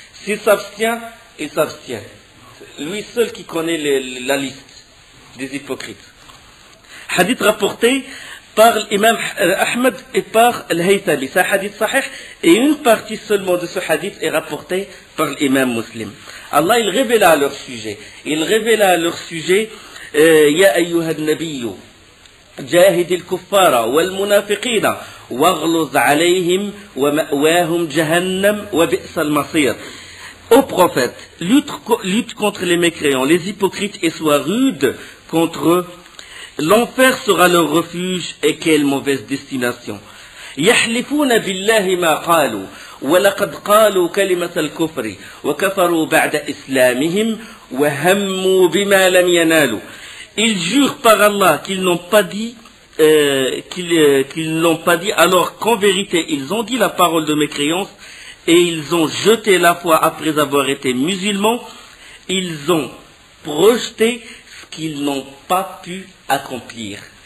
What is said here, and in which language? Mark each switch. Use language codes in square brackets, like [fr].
[fr] S'il s'abstient, il s'abstient. Lui seul qui connaît la liste des hypocrites. Hadith rapporté par l'imam Ahmed et par Al-Haythami. C'est un hadith sahih et une partie seulement de ce hadith est rapportée par l'imam Muslim. Allah il révéla à leur sujet. Il révéla à leur sujet [ar] Ya ayyuha an-nabiyyu جاهد الكفار والمنافقين واغلظ عليهم ومأواهم جهنم وبئس المصير. [fr] Ô prophète, lutte contre les mécréants, les hypocrites et sois rude contre eux. L'enfer sera leur refuge et quelle mauvaise destination. [ar] يحلفون بالله ما قالوا ولقد قالوا كلمة الكفر وكفروا بعد إسلامهم وهموا بما لم ينالوا. [fr] Ils jurent par Allah qu'ils n'ont pas dit, qu'ils n'ont pas dit, alors qu'en vérité ils ont dit la parole de mécréance et ils ont jeté la foi après avoir été musulmans. Ils ont projeté ce qu'ils n'ont pas pu accomplir.